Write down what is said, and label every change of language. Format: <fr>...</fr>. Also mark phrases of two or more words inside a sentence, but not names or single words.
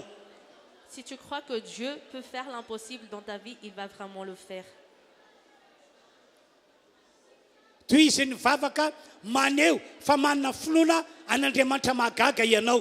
<fr>Si tu crois que Dieu peut faire l'impossible dans ta vie, il va vraiment le faire.</fr> <mg>Toy izy mivavaka maneho fa manana finoana an'Andriamanitra mahagaga ianao.</mg>